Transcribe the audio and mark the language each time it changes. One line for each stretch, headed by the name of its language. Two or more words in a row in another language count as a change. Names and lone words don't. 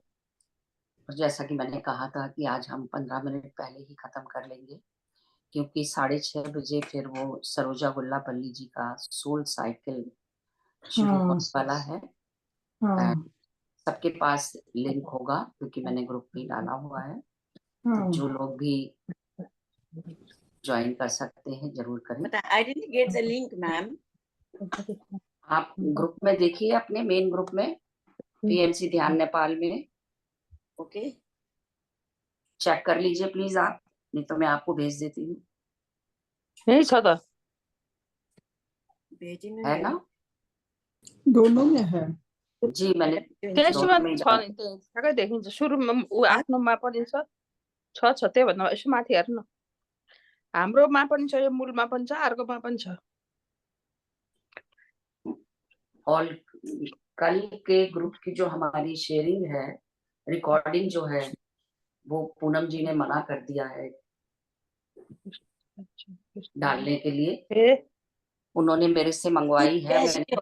Hindi: और जैसा कि मैंने कहा था कि आज हम 15 मिनट पहले ही खत्म कर लेंगे, क्योंकि 6:30 बजे फिर वो सरोजा गुल्लापल्ली जी का सोल साइकिल शुरू हाँ होने वाला है। हाँ सबके पास लिंक होगा क्योंकि मैंने ग्रुप में डाला हुआ है, हाँ तो जो लोग भी ज्वाइन कर सकते हैं जरूर करें।
English: But I didn't get the link, ma'am.
Hindi: आप ग्रुप में देखिए, अपने मेन ग्रुप में पीएमसी ध्यान नेपाल में
English: Okay.
Hindi: चेक कर लीजिए प्लीज आप, नहीं तो मैं आपको भेज देती हूँ,
Nepali: यही छ त भेजिनु
Hindi: है ना? दोनों में है। जी मैंने
Nepali: तेस्रोमा
Hindi: दोनों में
Nepali: छ
Hindi: डाला।
Nepali: नि त्यो ठ्याक्कै देखिन्छ सुरुमा ऊ आफ्नोमा पनि छ त्यही भन्दा यसो माथि हेर्नु न, हाम्रोमा पनि छ, यो मूलमा पनि छ, अर्कोमा पनि छ।
Hindi: और कल के ग्रुप की जो हमारी शेयरिंग है, रिकॉर्डिंग जो है वो पूनम जी ने मना कर दिया है डालने के लिए। ए उन्होंने मेरे से मंगवाई है, मैंने